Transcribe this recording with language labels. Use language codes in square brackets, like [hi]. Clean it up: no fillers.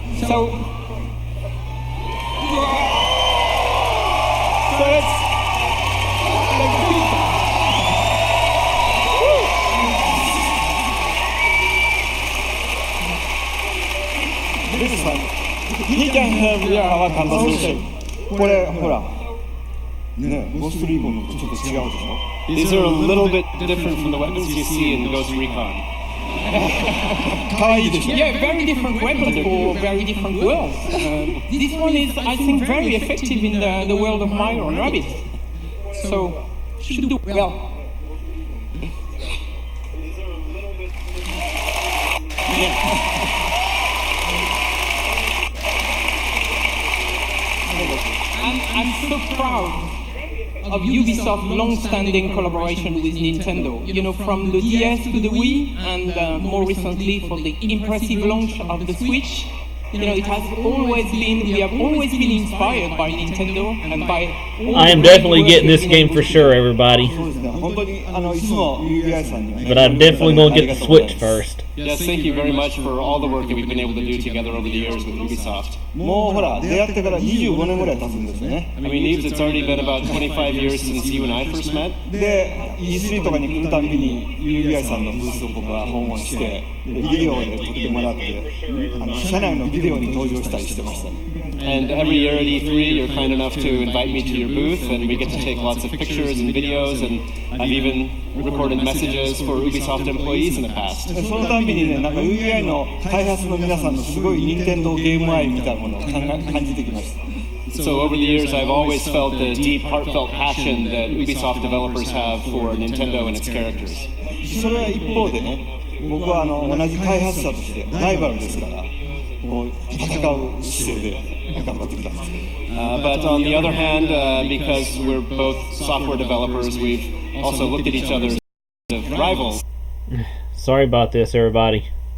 [en] So let's This is fun. He can have our conversation. [ja] これほらね、ゴーストリーコンのちょっと違うでしょ [en] These are a little bit different from the weapons you see in Ghost Recon. Yeah, very different weapons for very different worlds. This one is, I think, very effective in the world of Mario and Rabbids. So, should do well. I'm so proud of Ubisoft's long-standing collaboration with Nintendo. You know, from the DS to the Wii, and more recently for the impressive launch of the Switch. You know, it has always been, we have always been inspired by Nintendo and by... I am definitely getting this game for sure, everybody. But I'm definitely going to get the Switch first. Yes, thank you very much for all the work that we've been able to do together over the years with Ubisoft. [ja] もうほら出会ってから25年ぐらい経つんですね。 [en] I mean, Eves, it's already been about 25 years since you and I first met. [ja] で E3 とかに来るたびに UBI さんのブースを僕は訪問してビデオで撮ってもらって社内のビデオに登場したりしてました。 [en] And every year at E3, you're kind enough to invite me to your booth, and we get to take lots of pictures and videos, and I've even recorded messages for Ubisoft employees in the past. [ja] そのたびにね、なんか UBI の開発の皆さんのすごい任天堂ゲーム愛みたいなものを感じてきました。 [en] So over the years, I've always felt the deep, heartfelt passion that Ubisoft developers have for Nintendo and its characters. [ja] それは一方でね、僕は同じ開発者としてライバルですから。戦う姿勢で頑張ってください。 [en] But on the other hand, because we're both software developers, we've also looked at each other as rivals. Sorry about this, everybody.